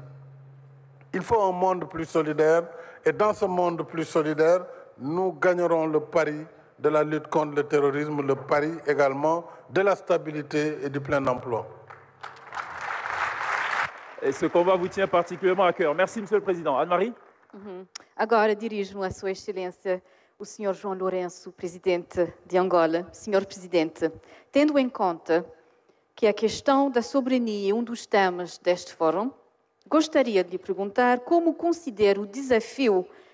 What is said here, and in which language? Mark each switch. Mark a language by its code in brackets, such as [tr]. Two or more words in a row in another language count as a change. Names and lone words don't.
[fr] Il faut un monde plus solidaire et dans ce monde plus solidaire, nous gagnerons le pari de la lutte contre le terrorisme, le pari également de la stabilité et du plein emploi. Et ce combat vous tient particulièrement à cœur. Merci, Monsieur le Président. Anne-Marie? [pt] Agora dirijo-me à Sua Excelência, o Sr. João Lourenço, Presidente de Angola. Senhor Presidente, tendo em conta que a questão da soberania é dos temas deste fórum, gostaria de lhe perguntar como considera o desafio